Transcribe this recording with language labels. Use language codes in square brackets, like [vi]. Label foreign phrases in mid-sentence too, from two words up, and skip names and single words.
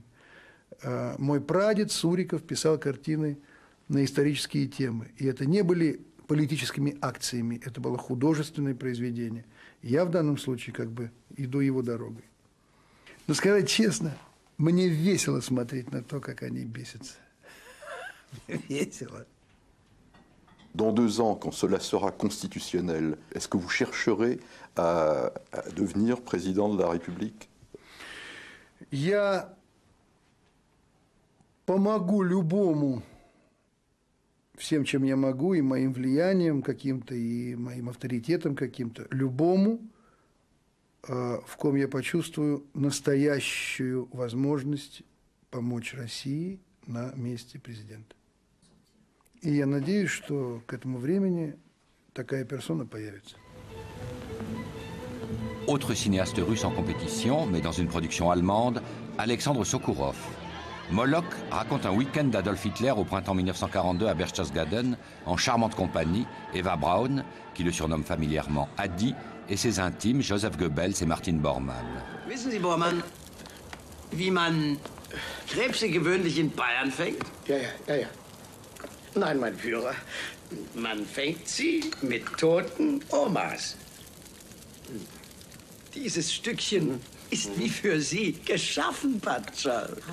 [ru] Мой прадед Суриков писал картины на исторические темы. И это не были политическими акциями, это было художественное произведение. Я в данном случае как бы иду его дорогой. Но сказать честно, мне весело смотреть на то, как они бесятся. Весело. [fr] Dans 2 ans, quand cela sera constitutionnel, est-ce que vous chercherez à devenir président de la République? [ru] Я помогу любому, всем, чем я могу, и моим влиянием каким-то, и моим авторитетом каким-то, любому, в ком я почувствую настоящую возможность помочь России на месте президента. И я надеюсь, что к этому времени такая персона появится. [fr] Autre cinéaste russe en compétition, mais dans une production allemande, Alexandre Sokourov. Moloch raconte un week-end d'Adolf Hitler au printemps 1942 à Berchtesgaden, en charmante compagnie, Eva Braun, qui le surnomme familièrement Adi, et ses intimes, Joseph Goebbels et Martin Bormann. [de] Wissen Sie, Bormann, wie man Krebse gewöhnlich in Bayern fängt? Ja. Nein, mein Führer. Man fängt sie mit toten Omas. Dieses Stückchen ist wie für Sie geschaffen, Patscha.